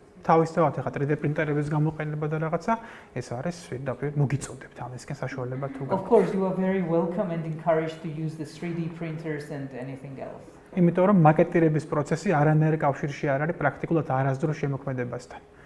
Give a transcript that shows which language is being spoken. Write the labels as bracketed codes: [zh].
[ka] თავისთავად ახლა 3D პრინტერების გამოყენება და რაღაცა ეს არის პირდაპირ მოგიწოდებთ ამისკენ საშუალება თუ [en] Of course, you are very welcome and encouraged to use the 3D printers and anything else. [ka] იმიტომ რომ მაკეტირების პროცესი არანაირ კავშირში არ არის პრაქტიკულად არასდროს შემოქმედებასთან.